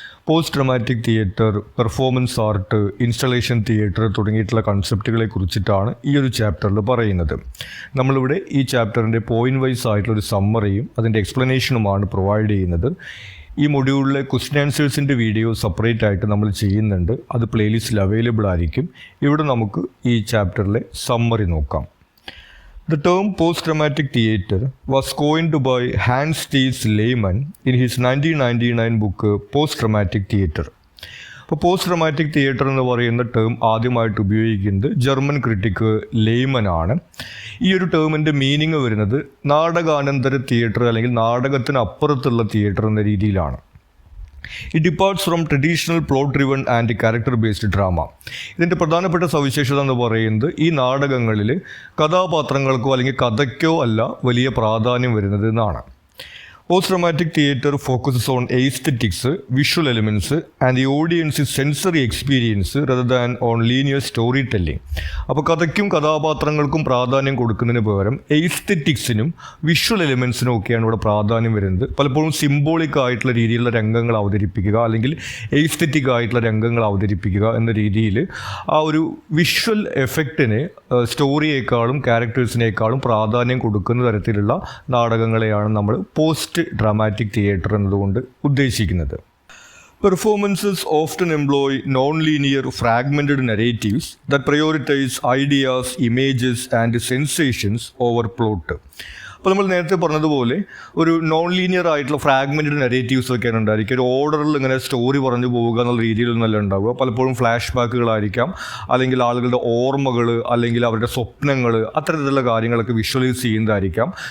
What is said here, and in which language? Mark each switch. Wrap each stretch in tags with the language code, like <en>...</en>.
<ml>Post dramatic theatre, performance art, installation theatre തുടങ്ങിയിട്ടുള്ള കൺസെപ്റ്റുകളെ കുറിച്ചിട്ടാണ് ഈ ഒരു ചാപ്റ്ററിൽ പറയുന്നത്. നമ്മളിവിടെ ഈ ചാപ്റ്ററിൻ്റെ പോയിന്റ് വൈസ് ആയിട്ടുള്ളൊരു സമ്മറിയും അതിൻ്റെ എക്സ്പ്ലനേഷനുമാണ് പ്രൊവൈഡ് ചെയ്യുന്നത്. ഈ മൊഡ്യൂളിലെ ക്വസ്റ്റ്യൻ ആൻസേഴ്സിൻ്റെ വീഡിയോ സെപ്പറേറ്റ് ആയിട്ട് നമ്മൾ ചെയ്യുന്നുണ്ട്. അത് പ്ലേലിസ്റ്റിൽ അവൈലബിൾ ആയിരിക്കും. ഇവിടെ നമുക്ക് ഈ ചാപ്റ്ററിലെ സമ്മറി നോക്കാം.</ml> <en>The term post-dramatic theatre was coined by Hans Thies Lehmann in his 1999 book Post-Dramatic Theatre.</en> <ml>അപ്പോൾ പോസ്റ്റ് ഡ്രമാറ്റിക് തിയേറ്റർ എന്ന് പറയുന്ന ടേം ആദ്യമായിട്ട് ഉപയോഗിക്കുന്നത് ജർമ്മൻ ക്രിട്ടിക്ക് ലെയ്മൻ ആണ്. ഈ ഒരു ടേമിൻ്റെ മീനിങ് വരുന്നത് നാടകാനന്തര തിയേറ്റർ അല്ലെങ്കിൽ നാടകത്തിന് അപ്പുറത്തുള്ള തിയേറ്റർ എന്ന രീതിയിലാണ്.</ml> <en>It departs from traditional plot driven and character based drama.</en> <ml>ഇതിൻ്റെ പ്രധാനപ്പെട്ട സവിശേഷത എന്ന് പറയുന്നത് ഈ നാടകങ്ങളിൽ കഥാപാത്രങ്ങൾക്കോ അല്ലെങ്കിൽ കഥയ്ക്കോ അല്ല വലിയ പ്രാധാന്യം വരുന്നത് എന്നാണ്.</ml> <en>Post dramatic theatre focuses on aesthetics, visual elements and the audience sensory experience rather than on linear story telling.</en> <ml>അപ്പോൾ കഥയ്ക്കും കഥാപാത്രങ്ങൾക്കും പ്രാധാന്യം കൊടുക്കുന്നതിന് പകരം എസ്തെറ്റിക്സിനും വിഷ്വൽ എലിമെൻസിനും ഒക്കെയാണ് ഇവിടെ പ്രാധാന്യം വരുന്നത്. പലപ്പോഴും സിംബോളിക് ആയിട്ടുള്ള രീതിയിലുള്ള രംഗങ്ങൾ അവതരിപ്പിക്കുക അല്ലെങ്കിൽ എസ്തെറ്റിക് ആയിട്ടുള്ള രംഗങ്ങൾ അവതരിപ്പിക്കുക എന്ന രീതിയിൽ ആ ഒരു വിഷ്വൽ എഫക്റ്റിന് സ്റ്റോറിയേക്കാളും ക്യാരക്ടേഴ്സിനേക്കാളും പ്രാധാന്യം കൊടുക്കുന്ന തരത്തിലുള്ള നാടകങ്ങളെയാണ് നമ്മൾ പോസ്റ്റ് ഡ്രാമാറ്റിക് തിയേറ്റർ എന്നതുകൊണ്ട് ഉദ്ദേശിക്കുന്നത്.</ml> <en>Performances often employ non-linear fragmented narratives that prioritize ideas, images and sensations over plot.</en> <ml>അപ്പോൾ നമ്മൾ നേരത്തെ പറഞ്ഞതുപോലെ ഒരു നോൺ ലീനിയർ ആയിട്ടുള്ള ഫ്രാഗ്മെൻറ്റഡ് നെറേറ്റീവ്സ് ഒക്കെയാണ് ഉണ്ടായിരിക്കും. ഒരു ഓർഡറിൽ ഇങ്ങനെ സ്റ്റോറി പറഞ്ഞു പോവുക എന്നുള്ള രീതിയിലൊന്നല്ല ഉണ്ടാവുക. പലപ്പോഴും ഫ്ലാഷ് ബാക്കുകളായിരിക്കാം, അല്ലെങ്കിൽ ആളുകളുടെ ഓർമ്മകൾ, അല്ലെങ്കിൽ അവരുടെ സ്വപ്നങ്ങൾ, അത്തരത്തിലുള്ള കാര്യങ്ങളൊക്കെ വിഷ്വലൈസ് ചെയ്യുന്നതായിരിക്കാം.</ml>